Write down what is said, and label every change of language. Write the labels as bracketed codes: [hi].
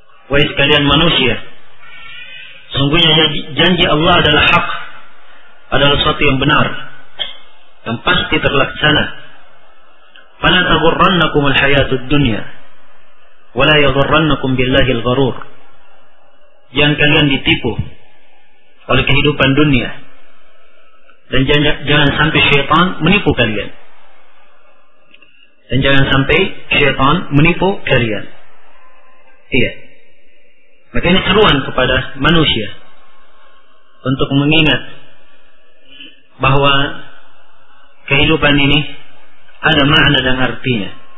[id] Wahai sekalian manusia, sungguhnya janji Allah adalah hak, adalah sesuatu yang benar, yang pasti terlaksana. [ar] فلا تغرنكم الحياة الدنيا ولا يغرنكم بالله الغرور. [id] Jangan kalian ditipu oleh kehidupan dunia, dan jangan sampai syaitan menipu kalian, dan jangan sampai syaitan menipu kalian. Iya, maka ini seruan kepada manusia untuk mengingat bahwa kehidupan ini ada makna dan artinya.